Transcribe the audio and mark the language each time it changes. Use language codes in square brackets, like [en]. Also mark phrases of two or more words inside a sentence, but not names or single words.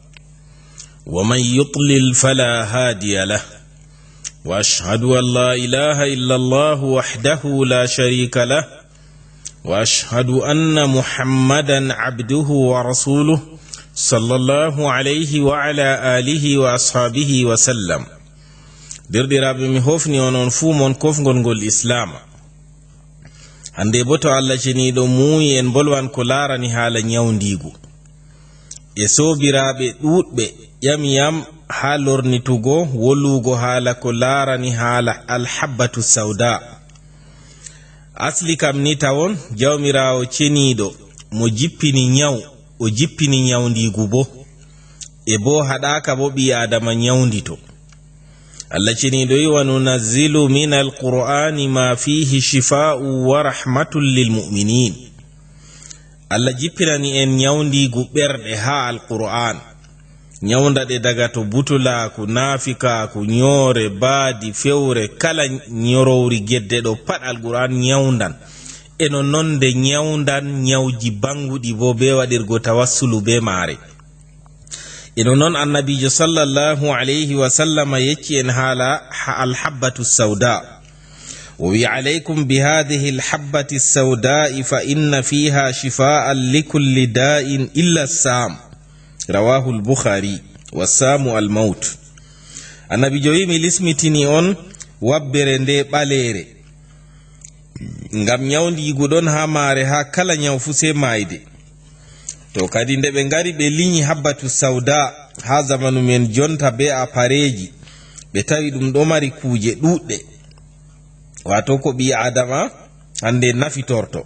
[ar] ومن يضلل فلا هادي له وأشهد أن لا إله إلا الله وحده لا شريك له وأشهد أن محمدا عبده ورسوله صلى الله عليه وعلى آله وأصحابه وسلم [ff] dirɗiraɓe mi hofni onon fuu mon kofgol ngol islam hande bo to Allah ceniɗo muuyi en bolwan ko larani haala nyawdigu e sobiraɓe ɗuɗɓe ƴamiyam ha lornitugo wolugo haala ko larani haala [ar] الحبة السوداء. [ff] Asli kam ni tawon jawmirawo ceniɗo mo jippini nyaw o jippini nyawdigu bo e bo haɗaka bo ɓi adama nyawdito. [ar] Allah [ff] ceniɗo yi [ar] وننزل من القرآن ما فيه شفاء ورحمة للمؤمنين. [ff] Allah jippinani en nyawdigu ɓerɗe ha alqur'an nyawdaɗe daga to butulaku nafikaku nyore baadi fewre kala nyorowri gedde ɗo pat alqur'an nyawdan eno nonde nyawdan nyawji banguɗi bo be waɗirgo tawassulu be maare. eno non annabijo [ar] صلى الله عليه وسلم [ff] yecci en haala [ar] الحبة السوداء وي عليكم بهذه الحبة السوداء فإن فيها شفاء لكل داء إلا السام. رواه البخاري والسام الموت. [ff] Annabijo yimi lismitini on wabbere nde ɓalere ngam nyawdigu ɗon ha maare ha kala nyaw fu se mayde. To kadi nde ɓe ngari ɓe liñi [ar] حبة سوداء [ff] ha zamanu men jonta be a pareji ɓe tawi ɗum ɗo mari kuje ɗuɗɗe wato ko ɓi adama hande nafitorto.